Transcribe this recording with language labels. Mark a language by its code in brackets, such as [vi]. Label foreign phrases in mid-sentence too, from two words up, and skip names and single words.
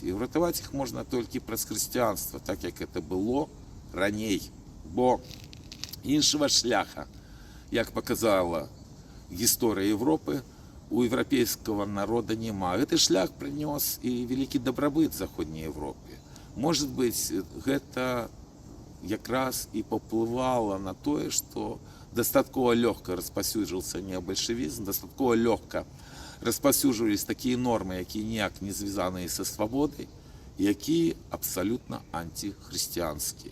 [be] І ўратаваць іх можна толькі праз хрысціянства, так як [ru] это было [be] раней. Бо іншага шляха, як паказала гісторыя Европы, у еўрапейскага народа няма. Гэты шлях прынёс і вялікі дабрабыт заходняй Европе. [ru] Может быть, [be] гэта якраз і паўплывала на тое, што дастаткова лёгка распаўсюджваўся неабальшавізм, дастаткова лёгка распаўсюджвались такія нормы, якія ніяк не звязаныя са свабодай, якія абсалютна антихрысціянскія.